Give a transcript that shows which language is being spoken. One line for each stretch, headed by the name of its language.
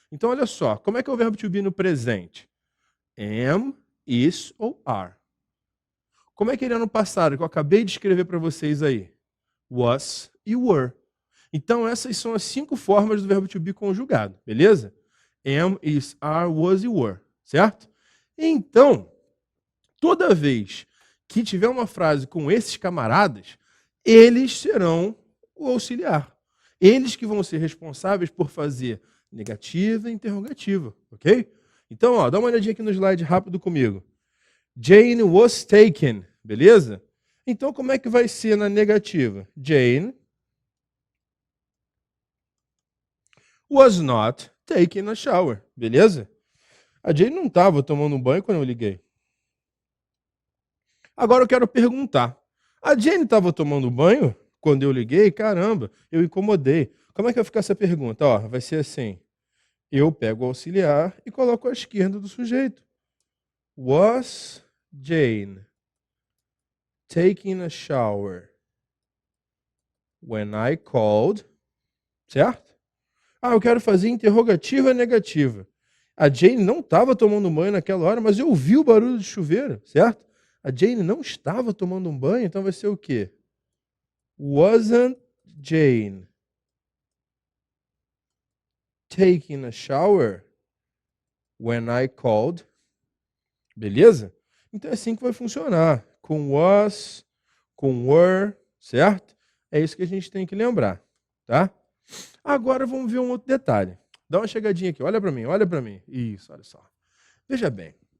Portuguese: Então, olha só, como é que é o verbo to be no presente? Am, is ou are. Como é que ele é no passado, que eu acabei de escrever para vocês aí? Was e were. Então, essas são as 5 formas do verbo to be conjugado, beleza? Am, is, are, was e were, certo? Então, toda vez que tiver uma frase com esses camaradas, eles serão o auxiliar. Eles que vão ser responsáveis por fazer negativa e interrogativa, ok? Então, ó, dá uma olhadinha aqui no slide rápido comigo.
English: Jane was taken,
Portuguese: beleza? Então, como é que vai ser na negativa?
English: Jane was not taking a shower,
Portuguese: beleza? A Jane não estava tomando um banho quando eu liguei. Agora eu quero perguntar. A Jane estava tomando banho quando eu liguei? Caramba, eu incomodei. Como é que vai ficar essa pergunta? Ó, vai ser assim. Eu pego o auxiliar e coloco à esquerda do sujeito.
English: Was Jane taking a shower when I called?
Portuguese: Certo? Ah, eu quero fazer interrogativa negativa. A Jane não estava tomando banho naquela hora, mas eu ouvi o barulho de chuveiro, certo? A Jane não estava tomando um banho, então vai ser o quê?
English: Wasn't Jane taking a shower when I called?
Portuguese: Beleza? Então é assim que vai funcionar. Com was, com were, certo? É isso que a gente tem que lembrar, tá? Agora vamos ver um outro detalhe. Dá uma chegadinha aqui, olha para mim, olha para mim. Isso, olha só. Veja bem.